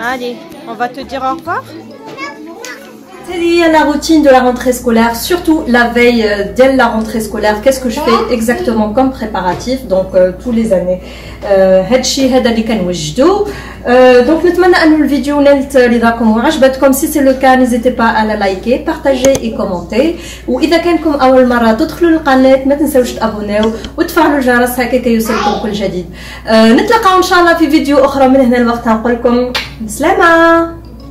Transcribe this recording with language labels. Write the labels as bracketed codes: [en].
[fr] Allez, on va te dire au revoir. C'est lié à la routine de la rentrée scolaire, surtout la veille dès la rentrée scolaire. Qu'est-ce que je fais exactement comme préparatif, donc tous les années. [ar] هادشي هذا اللي كنوجدو. Donc نتمنى ان الفيديو نالت رضاكم وعجبتكم. [fr] Si c'est le cas, n'hésitez pas à la liker, partager et commenter. [ar] واذا كانكم اول مره تدخلوا للقناه ما تنساوش تابوناو وتفعلوا الجرس هكا كيوصلكم كل جديد. نتلاقاو ان شاء الله في فيديو اخرى. من هنا الوقت نقول لكم بسلامه.